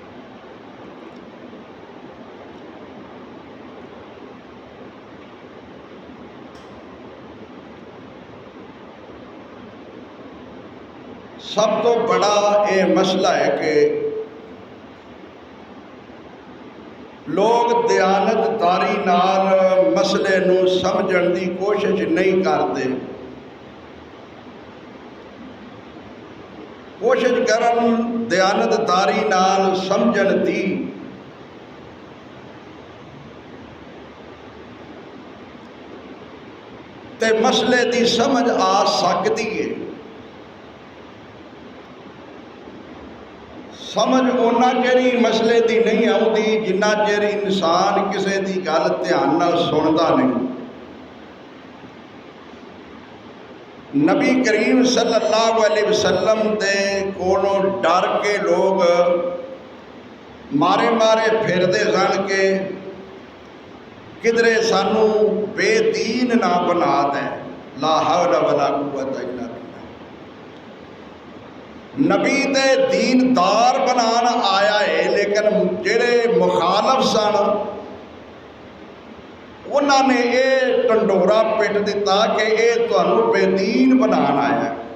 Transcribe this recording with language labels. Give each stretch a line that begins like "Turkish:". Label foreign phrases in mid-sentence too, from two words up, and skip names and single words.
Punjabi: سب تو بڑا یہ مسئلہ ہے کہ لوگ دیانتداری نال مسئلے نو سمجھن دی
Urdu: کوشش نہیں کرتے.
Punjabi: کوشش کرن دیانتداری نال سمجھن دی، تے مسئلے دی سمجھ آ سکتی ہے. سمجھ اونا چیری مسئلے دی نہیں آؤں جنہ چیر انسان کسے دی گل دھیان نال سندا نہیں. نبی کریم صلی اللہ علیہ وسلم دے کولوں ڈر کے لوگ مارے مارے پھردے سن کے کدرے سانو بے دین نہ بنا دیں.
Arabic: لا حول ولا قوت الا باللہ.
Punjabi: نبی دے دیندار بنانا آیا ہے، لیکن جڑے مخالف سن انہوں نے یہ ٹنڈورا پٹ دیتا کہ
Urdu: یہ تمہیں بے دین بنانا آیا.